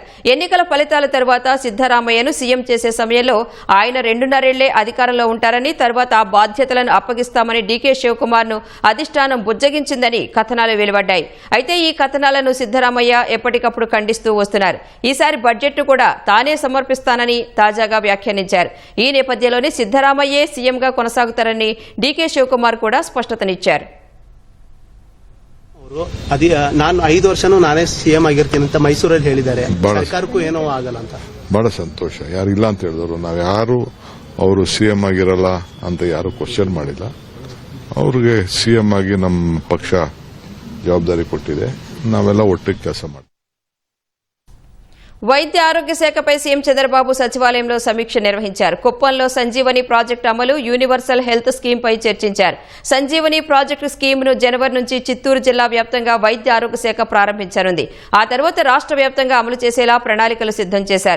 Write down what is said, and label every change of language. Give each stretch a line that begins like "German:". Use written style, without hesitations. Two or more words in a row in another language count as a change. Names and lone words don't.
Telugu: ఎన్నికల ఫలితాల తర్వాత సిద్దరామయ్యను సీఎం చేసే సమయంలో ఆయన 2.5 ఏళ్లే అధికారంలో ఉంటారని, తర్వాత ఆ బాధ్యతలను అప్పగిస్తామని డీకే శివకుమార్ ను అధిష్టానం బుజ్జగించిందని కథనాలు వెలువడ్డాయి. అయితే ఈ కథనాలను సిద్దరామయ్య ఎప్పటికప్పుడు ఖండిస్తూ వస్తున్నారు. ఈసారి బడ్జెట్ కూడా తానే సమర్పిస్తానని తాజాగా వ్యాఖ్యానించారు. ఈ నేపథ్యంలోనే సిద్దరామయ్యే సీఎంగా కొనసాగుతారని డీకే శివకుమార్ కూడా ಸ್ಪಷ್ಟತನಿಚ್ಚಾರು.
Kannada: ನಾನು 5 ವರ್ಷನೂ ನಾನೇ ಸಿಎಂ ಆಗಿರ್ತೀನಿ ಅಂತ ಮೈಸೂರಲ್ಲಿ ಹೇಳಿದ್ದಾರೆ. ಸರ್ಕಾರಕ್ಕೂ ಏನೋ ಆಗಲ್ಲ ಅಂತ. ಬಹಳ ಸಂತೋಷ. ಯಾರು ಇಲ್ಲ ಅಂತ ಹೇಳಿದ್ರು, ನಾವು ಯಾರು ಅವರು ಸಿಎಂ ಆಗಿರಲ್ಲ ಅಂತ ಯಾರು ಕ್ವಶನ್ ಮಾಡಿಲ್ಲ. ಅವ್ರಿಗೆ ಸಿಎಂ ಆಗಿ ನಮ್ಮ ಪಕ್ಷ ಜವಾಬ್ದಾರಿ ಕೊಟ್ಟಿದೆ. ನಾವೆಲ್ಲ ಒಟ್ಟಿಗೆ ಕೆಲಸ ಮಾಡ್ತೀವಿ.
Telugu: వైద్య ఆరోగ్య శాఖపై సీఎం చంద్రబాబు సచివాలయంలో సమీక్ష నిర్వహించారు. కుప్పంలో సంజీవని ప్రాజెక్టు అమలు,
English: universal health scheme
Telugu: పై చర్చించారు. సంజీవని ప్రాజెక్టు స్కీమ్ను జనవరి నుంచి చిత్తూరు జిల్లా వ్యాప్తంగా వైద్య ఆరోగ్య శాఖ ప్రారంభించనుంది. ఆ తర్వాత రాష్ట్ర వ్యాప్తంగా అమలు చేసేలా ప్రణాళికలు సిద్దం చేశారు.